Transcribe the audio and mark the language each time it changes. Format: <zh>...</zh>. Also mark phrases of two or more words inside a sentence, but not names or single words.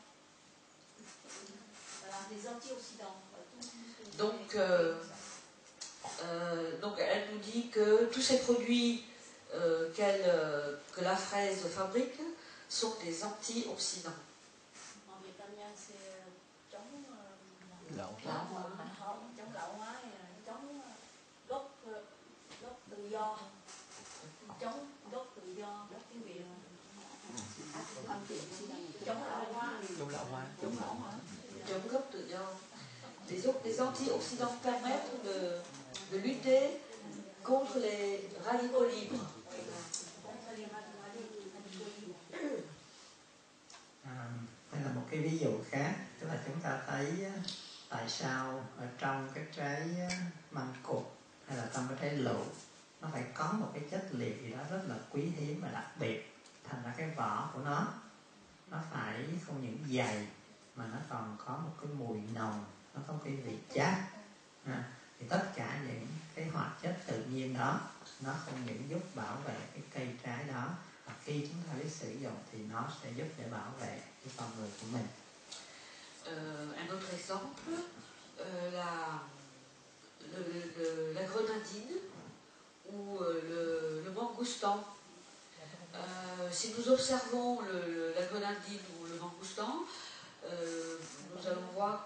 <fr>Voilà, les antioxydants. Donc elle nous dit que tous ces produits que la fraise fabrique sont des antioxydants. En vietnamien, c'est chống</fr> <vi>lão hóa, chống gốc tự do, chống gốc tự do, gốc tiếng Việt, chống lão hóa, chống gốc tự do.</vi> <fr>Les antioxydants permettent de lutter contre les radicaux libres.</fr> <vi>Đây là một cái ví dụ khác, tức là chúng ta thấy tại sao ở trong cái trái măng cụt hay là trong cái trái lựu nó phải có một cái chất liệu gì đó rất là quý hiếm và đặc biệt, thành ra cái vỏ của nó phải không những dày mà nó còn có một cái mùi nồng, nó có cái vị chát. Thì tất cả những cái hoạt chất tự nhiên đó nó không những giúp bảo vệ cái cây trái đó, và khi chúng ta biết sử dụng thì nó sẽ giúp để bảo vệ cái con người của mình.</vi> <fr>Un autre exemple, la grenadine ou le mangustan. Si nous observons la grenadine ou le de mangoustan, nous allons voir</fr>